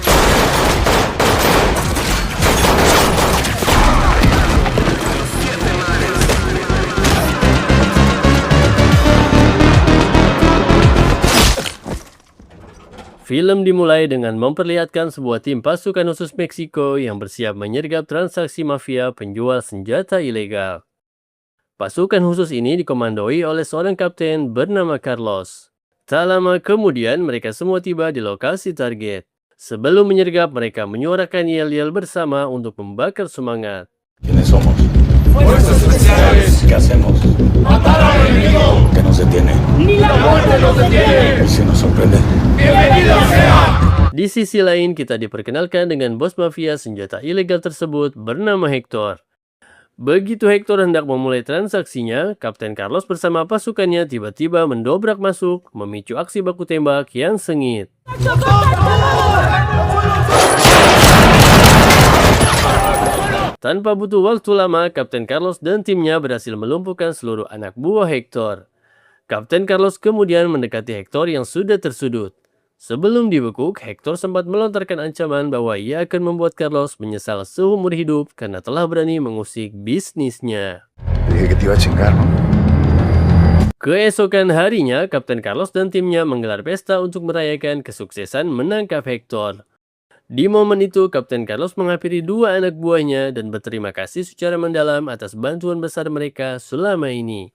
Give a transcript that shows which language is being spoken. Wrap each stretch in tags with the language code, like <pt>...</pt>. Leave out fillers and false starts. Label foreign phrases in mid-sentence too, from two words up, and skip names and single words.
<id>Film dimulai dengan memperlihatkan sebuah tim pasukan khusus Meksiko yang bersiap menyergap transaksi mafia penjual senjata ilegal. Pasukan khusus ini dikomandoi oleh seorang kapten bernama Carlos. Tak lama kemudian mereka semua tiba di lokasi target. Sebelum menyergap, mereka menyuarakan yel-yel bersama untuk membakar semangat.</id> <es>¿Quiénes somos? Fuerzas especiales. ¿Qué hacemos? Matar al enemigo. Que nos detiene. Ni la muerte nos detiene. ¿Y si nos sorprende? Bienvenido sea.</es> <id>Di sisi lain, kita diperkenalkan dengan bos mafia senjata ilegal tersebut bernama Hector. Begitu Hector hendak memulai transaksinya, Kapten Carlos bersama pasukannya tiba-tiba mendobrak masuk, memicu aksi baku tembak yang sengit. Tanpa butuh waktu lama, Kapten Carlos dan timnya berhasil melumpuhkan seluruh anak buah Hector. Kapten Carlos kemudian mendekati Hector yang sudah tersudut. Sebelum dibekuk, Hector sempat melontarkan ancaman bahwa ia akan membuat Carlos menyesal seumur hidup karena telah berani mengusik bisnisnya.</id> <es>Dije que te iba a chingar, ¿no?</es> <id>Keesokan harinya, Kapten Carlos dan timnya menggelar pesta untuk merayakan kesuksesan menangkap Hector. Di momen itu, Kapten Carlos menghampiri dua anak buahnya dan berterima kasih secara mendalam atas bantuan besar mereka selama ini.</id>